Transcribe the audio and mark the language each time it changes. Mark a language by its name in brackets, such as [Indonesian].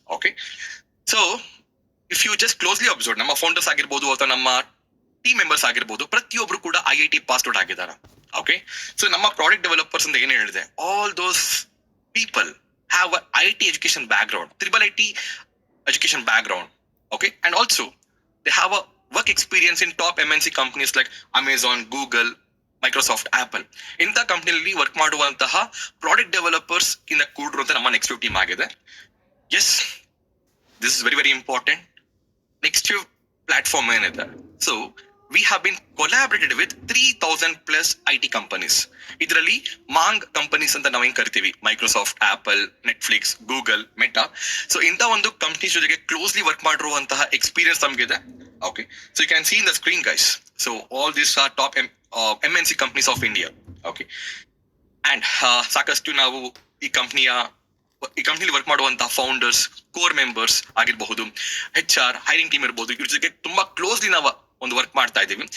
[Kannada] Okay, [English] so if you just closely observe, [Kannada] ನಮ್ಮ founders ಆಗಿರ್ಬೋದು ಅಥವಾ ನಮ್ಮ ಟೀಮ್ ಮೆಂಬರ್ಸ್ ಆಗಿರ್ಬೋದು, ಪ್ರತಿಯೊಬ್ರು ಕೂಡ IIT ಪಾಸ್ ಔಟ್ ಆಗಿದ್ದಾರೆ. [English] okay, so [Kannada] ನಮ್ಮ ಪ್ರಾಡಕ್ಟ್ ಡೆವಲಪರ್ಸ್ ಅಂತ ಏನ್ ಹೇಳಿದೆ, [English] All those people have IIT education background, IIT education background. Okay, and also they have a work experience in top MNC companies like Amazon, Google, Microsoft, Apple. [Kannada] ಇಂಥ ಕಂಪ್ನಿಯಲ್ಲಿ work ಮಾಡುವಂತಹ product developers ಇಂದ ಕೂಡಿರುವಂತ ನಮ್ಮ next team ಆಗಿದೆ. [English] Yes, this is very very important. Next platform ಏನಿದೆ, so we have been collaborated with 3,000+ IT companies. [Kannada] ಇದರಲ್ಲಿ Maang companies ಅಂತ ನಾವು ಹೆಂಗ್ ಕರಿತೀವಿ, Microsoft, apple, Netflix, Google, meta. So ಇಂಥ ಒಂದು ಕಂಪನೀಸ್ ಜೊತೆಗೆ ಕ್ಲೋಸ್ಲಿ ವರ್ಕ್ ಮಾಡಿರುವಂತಹ ಎಕ್ಸ್ಪೀರಿಯನ್ಸ್ ನಮಗಿದೆ. [English] Okay, so you can see in the screen guys. So all this are top MNC companies of India. [Kannada] Okay, and ಸಾಕಷ್ಟು ನಾವು ಈ ಕಂಪ್ನಿಲಿ ವರ್ಕ್ ಮಾಡುವಂತಹ founders, core members ಆಗಿರಬಹುದು, HR ಹೈರಿಂಗ್ ಟೀಮ್ ಇರಬಹುದು, ಇವ್ರ ಜೊತೆಗೆ ತುಂಬಾ ಕ್ಲೋಸ್ಲಿ ನಾವು ಒಂದು ವರ್ಕ್ ಮಾಡ್ತಾ ಇದ್ದೀವಿ.